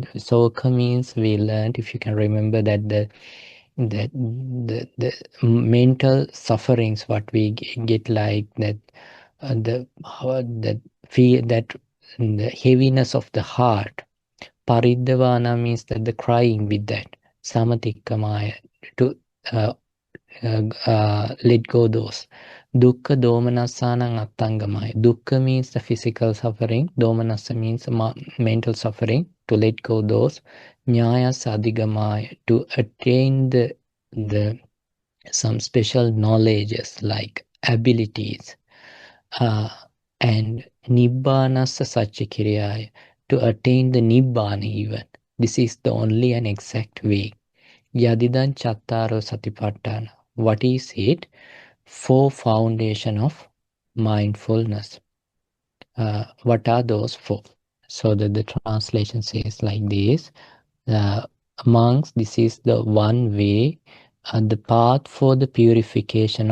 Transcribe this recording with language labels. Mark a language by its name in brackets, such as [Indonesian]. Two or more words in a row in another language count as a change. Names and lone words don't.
[English] Soka means we learned, if you can remember, that the mental sufferings what we get, like that that fear, that the heaviness of the heart. Paridhavana means that the crying with that. Samatikkamaya, to let go those. [Pali] Dukkha domanassanang attangamaya. [English] Dukkha means the physical suffering. Domanassa means mental suffering. To let go those. [Pali] Nyaya sadhigamaya, [English] to attain the some special knowledges like abilities. And [Pali] nibbanassa satchakiriyaya, [English] to attain the nibbana even. This is the only and exact way. [Pali] Yadidan chattaro satipatthana. [English] What is it? 4 foundation of mindfulness. What are those 4? So that the translation says like this. Amongst this is the one way, the path for the purification